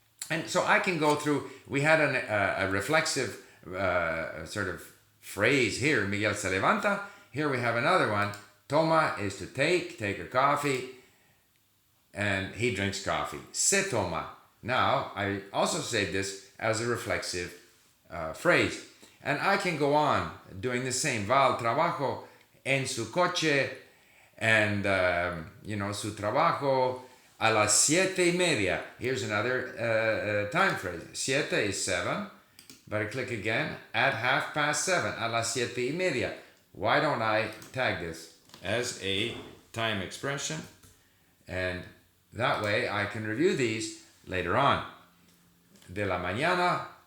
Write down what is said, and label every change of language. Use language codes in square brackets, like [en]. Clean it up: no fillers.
[en] And so I can go through, we had a reflexive sort of phrase here, [es] Miguel se levanta. [en] Here we have another one. Toma is to take a coffee, and he drinks coffee. [es] Se toma. [en] Now, I also saved this as a reflexive phrase. And I can go on doing the same. [es] Va al trabajo en su coche, and, su trabajo a las 7:30. [en] Here's another time phrase. Siete is 7, but I click again at 7:30, [es] a las 7:30. [en] Why don't I tag this as a time expression? And that way I can review these later on. [es] De la mañana.